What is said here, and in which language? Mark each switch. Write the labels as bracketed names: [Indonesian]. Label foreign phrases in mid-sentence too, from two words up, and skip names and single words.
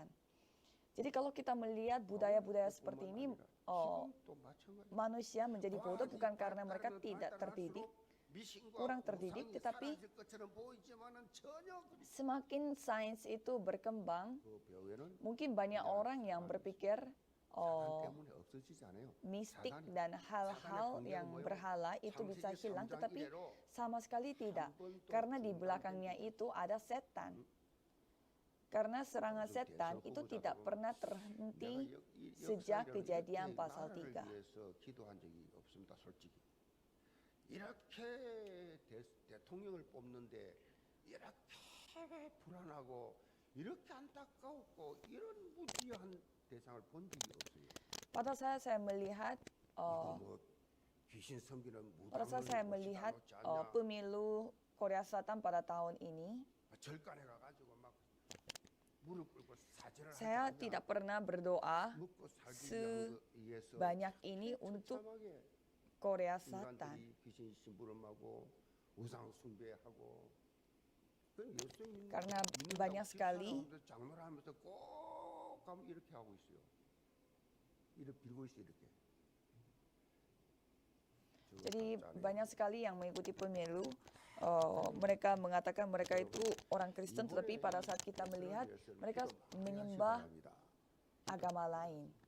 [Indonesian] Jadi kalau kita melihat budaya-budaya seperti ini, manusia menjadi bodoh bukan karena mereka tidak terdidik, kurang terdidik, tetapi semakin sains itu berkembang, mungkin banyak orang yang berpikir mistik dan hal-hal yang berhala itu bisa hilang, tetapi sama sekali tidak, karena di belakangnya itu ada setan. Karena serangan setan itu tidak pernah terhenti sejak Kejadian pasal 3. [Korean] 이렇게 대통령을 뽑는데 이렇게 불안하고 이렇게 안타깝고 이런 무지한 대상을 본 적이 없어요. [Indonesian] Pada saat saya melihat [Korean] 귀신 섬기는 [Indonesian] pada saat saya melihat pemilu Korea Selatan pada tahun ini, [Korean] 절간에 가가지고 막 무릎 꿇고 사죄를 [Indonesian] saya tidak pernah berdoa sebanyak ini untuk Korea Selatan. Karena banyak sekali jadi banyak sekali yang mengikuti pemilu, mereka mengatakan mereka itu orang Kristen, tetapi pada saat kita melihat mereka menyembah agama lain.